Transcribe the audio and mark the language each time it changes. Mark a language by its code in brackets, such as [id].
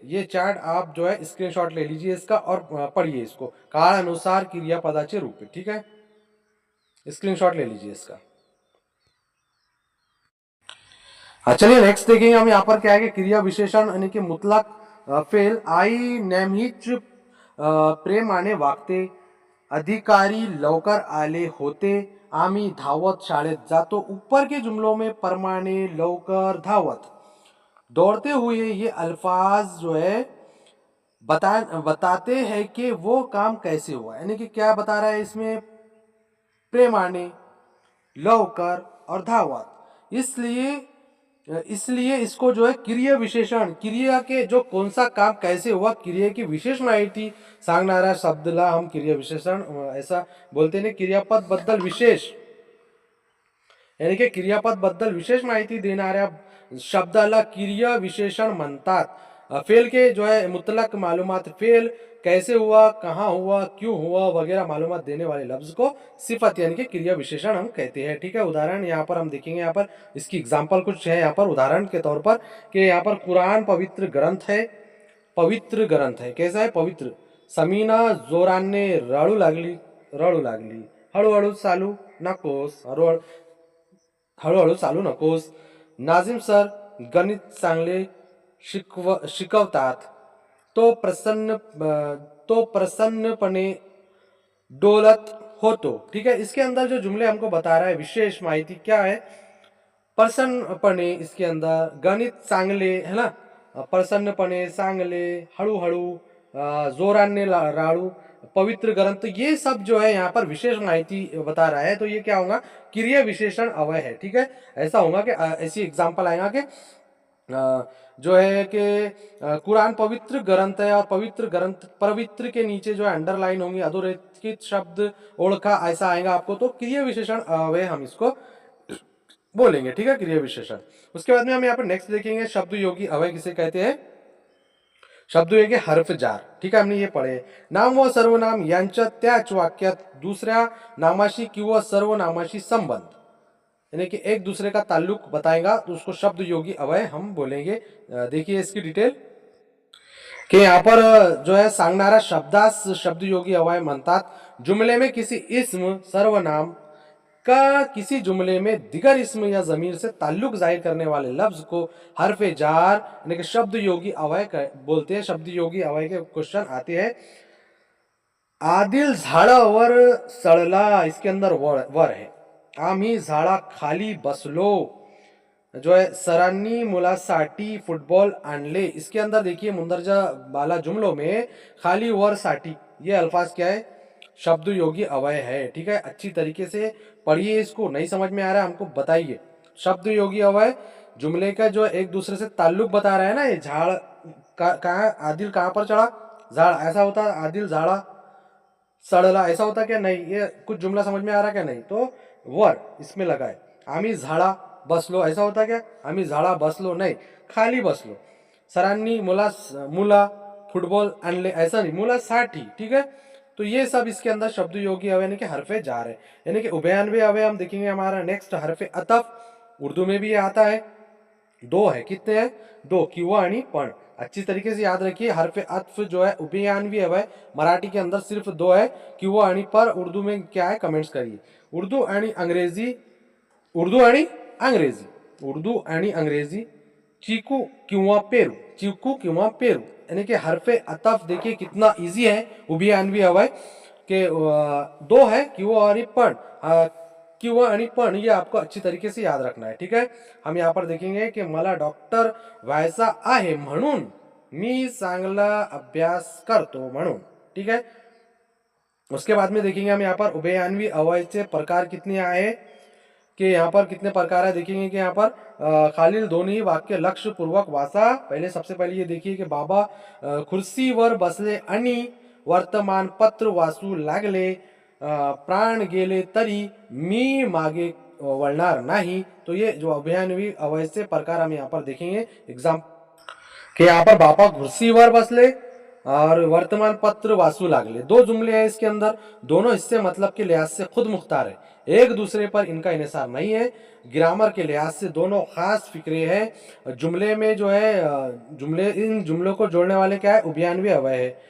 [hi] ये चार्ट आप जो है स्क्रीनशॉट ले लीजिए इसका और पढ़िए इसको, [mr] काळानुसार क्रियापदाचे रूप, [hi] ठीक है। स्क्रीनशॉट ले लीजिए इसका। चलिए नेक्स्ट देखेंगे हम यहाँ पर क्या है कि क्रिया विशेषण यानी कि मुतलक फेल। [mr] आई नेहमीच प्रेमाने वागते, अधिकारी लवकर आले होते, आम्ही धावत शाळेत जातो। [hi] ऊपर के जुमलों में परमाने, लवकर, धावत, दौड़ते हुए ये अल्फाज जो है बताते हैं कि वो काम कैसे हुआ, यानी कि क्या बता रहा है इसमें, प्रेमाने, लवकर और धावत। इसलिए इसलिए इसको जो है क्रिया विशेषण, क्रिया के जो कौन सा काम कैसे हुआ, क्रिया की विशेष [mr] माहिती सांगणारा शब्दला [hi] हम क्रिया विशेषण ऐसा बोलते हैं। [mr] क्रियापद बद्दल विशेष, यानी की क्रियापद बद्दल विशेष माहिती देणाऱ्या शब्दाला क्रिया विशेषण म्हणतात। [hi] फेल के जो है मुतलक मालूमात, फेल कैसे हुआ, कहाँ हुआ, क्यों हुआ वगैरह मालूमात देने वाले लफ्ज को सिफत यानी कि क्रिया विशेषण हम कहते हैं। ठीक है, उदाहरण यहाँ पर हम देखेंगे, यहाँ पर इसकी एग्जाम्पल कुछ है यहाँ पर उदाहरण के तौर पर, कि यहाँ पर कुरान पवित्र ग्रंथ है, पवित्र ग्रंथ है, कैसा है, पवित्र। [mr] समीना जोराने रडू लागली, रडू लागली, हळूहळू चालू नकोस, हळूहळू चालू नकोस। नाझिम सर गणित चांगले शिकवतात, तो प्रसन्नपणे डोलत होतो। [hi] ठीक है, इसके अंदर जो जुमले हमको बता रहा है विशेष माहिती क्या है, प्रसन्नपणे, इसके अंदर [mr] गणित चांगले [hi] है ना, प्रसन्नपणे, चांगले, हळूहळू, जोराने राड़ू, पवित्र ग्रंथ, ये सब जो है यहाँ पर विशेष माहिती बता रहा है। तो ये क्या होगा, क्रिया विशेषण अवय है। ठीक है, ऐसा होगा कि ऐसी एग्जांपल आएगा कि जो है कि कुरान पवित्र ग्रंथ है, और पवित्र ग्रंथ, पवित्र के नीचे जो है अंडरलाइन होंगे [mr] अधोरेखित शब्द ओळखा, [hi] ऐसा आएगा आपको, तो क्रिया विशेषण अवय हम इसको बोलेंगे। ठीक है, क्रिया विशेषण। उसके बाद में हम यहाँ पर नेक्स्ट देखेंगे शब्द योगी अवय किसे कहते हैं। शब्द योगी हर्फ जार। ठीक है, हमने ये पढ़े। [mr] नाम व सर्वनाम यांच्या त्याच वाक्यात दुसऱ्या नामाशी किंवा सर्वनामाशी संबंध, [hi] यानी कि एक दूसरे का ताल्लुक बताएगा, तो उसको शब्द योगी अवय हम बोलेंगे। देखिए इसकी डिटेल, कि यहाँ पर जो है [mr] सांगणारा शब्दास शब्द योगी अवय म्हणतात। [hi] जुमले में किसी इस्म, सर्वनाम का किसी जुमले में दिगर इस्म या जमीर से ताल्लुक जाहिर करने वाले लफ्ज को हरफे जार यानी कि शब्द योगी अवय बोलते हैं। शब्द योगी अवय के क्वेश्चन आते हैं। [mr] आदिल झाडावर सड़ला, [hi] इसके अंदर वर है। [mr] आम्ही झाडा खाली बसलो, [hi] जो है [mr] सरांनी मुलासाठी फुटबॉल आणले, [hi] इसके अंदर देखिए मुंदरजा बाला जुमलों में खाली वर साठी ये अल्फाज क्या है, शब्द योगी अवय है। ठीक है, अच्छी तरीके से पढ़िए इसको, नहीं समझ में आ रहा है हमको बताइए। शब्द योगी अवय जुमले का जो एक दूसरे से ताल्लुक बता रहा है ना, ये झाड़ कहाँ, आदिल कहाँ पर चढ़ा, झाड़, ऐसा होता है, [mr] आदिल झाड़ा सड़ला, [hi] ऐसा होता क्या, नहीं, ये कुछ जुमला समझ में आ रहा क्या, नहीं, तो वर इसमें लगा है। [mr] आम्ही झाड़ा बसलो, [hi] ऐसा होता क्या, [mr] आम्ही झाड़ा बसलो नहीं, खाली बसलो। सरांनी मुला फुटबॉल आणले, [hi] ऐसा नहीं, [mr] मुलासाठी। [hi] ठीक है, तो ये सब इसके अंदर शब्द योगी अवय यानी कि हरफे जार है, यानी कि उभयान्वय अवय हम देखेंगे। हमारा नेक्स्ट हरफे अतफ, उर्दू में भी आता है, दो है, कितने हैं, दो, किंवा आणि पण। अच्छी तरीके से याद रखिए, हरफे अतफ जो है उभयान्वय अवय मराठी के अंदर सिर्फ दो है, किंवा आणि पर। उर्दू में क्या है, कमेंट्स करिए। [mr] उर्दू आणि अंग्रेजी, उर्दू आणि अंग्रेजी, उर्दू आणि अंग्रेजी, चीकू किंवा पेरू, चीकू किंवा पेरू, [hi] यानी कि हरफे अतफ देखिए कितना इजी है। उभयान्वय अवय के दो है, किंवा आणि पण, किंवा आणि पण, ये आपको अच्छी तरीके से याद रखना है। ठीक है, हम यहाँ पर देखेंगे कि [mr] मला डॉक्टर व्हायचा आहे म्हणून मी चांगला अभ्यास करतो म्हणून। [hi] ठीक है, उसके बाद में देखेंगे हम यहाँ पर उभयान्वय अवय से प्रकार कितने आए, कि यहाँ पर कितने प्रकार है देखेंगे। कि यहाँ पर [mr] खालील दोन्ही वाक्य लक्ष्य पूर्वक वाचा। [hi] पहले सबसे पहले ये देखिए कि [mr] बाबा खुर्चीवर बसले आणि वर्तमानपत्र वाचू लागले, प्राण गेले तरी मी मागे वळणार नाही। [hi] तो ये जो अभयान्वयी अवय से प्रकार हम यहाँ पर देखेंगे। एग्जाम कि यहाँ पर [mr] बाबा कुर्सीवर बसले और वर्तमान पत्र वाचू लागले, [hi] दो जुमले हैं इसके अंदर, दोनों हिस्से मतलब के लिहाज से खुद मुख्तार है, एक दूसरे पर इनका इन्हिसार नहीं है। ग्रामर के लिहाज से दोनों खास फिक्रे हैं। जुमले में जो है जुमले, इन जुमलों को जोड़ने वाले क्या है, उभयान्वयी अवय है।